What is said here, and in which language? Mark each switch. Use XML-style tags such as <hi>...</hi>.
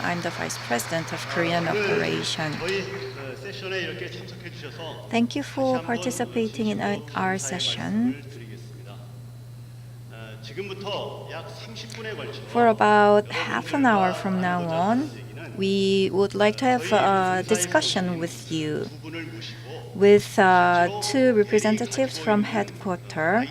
<en>I'm the Vice President of Korean Operation.</en> <ko>저희 세션에 이렇게 참석해 주셔서</ko> <en>Thank you for participating in our session.</en> <ko>드리겠습니다. 지금부터 약 30분에 걸쳐</ko> <en>For about half an hour from now on, we would like to have a discussion with you</en> <ko>두 분을 모시고</ko> <en>with two representatives from headquarters.</en>